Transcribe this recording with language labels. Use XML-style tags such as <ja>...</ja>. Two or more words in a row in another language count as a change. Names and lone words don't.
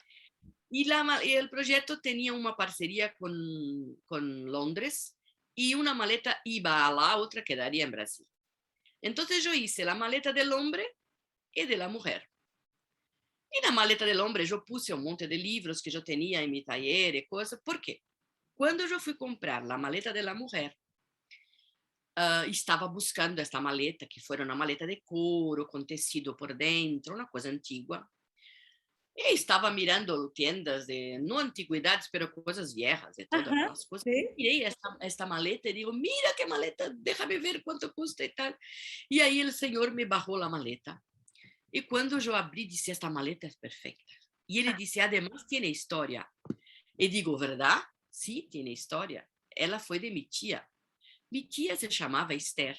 <es>Y el proyecto tenía una parcería con Londres y una maleta iba a la otra, quedaría en Brasil. Entonces yo hice la maleta del hombre y de la mujer. Y la maleta del hombre yo puse un monte de libros que yo tenía en mi taller y cosas. ¿Por qué? Cuando yo fui a comprar la maleta de la mujer,</es> <pt>estava buscando esta maleta, que foi uma maleta de couro, com tecido por dentro, uma coisa antiga. E estava</pt> <es>mirando tiendas de,</es> <pt>não antiguidades, mas coisas viejas e todas Ajá, aquelas coisas.</pt> <es>sí.</es> <pt>Mirei esta maleta e digo,</pt> <es>mira que maleta, déjame ver</es> <pt>quanto custa e tal. E aí o senhor me barrou a maleta. E quando eu abri, disse, esta maleta é perfeita. E ele disse, además, tem história. E digo, verdade? Sim, tem história. Ela foi de minha tia. Minha tia se chamava Esther.</pt>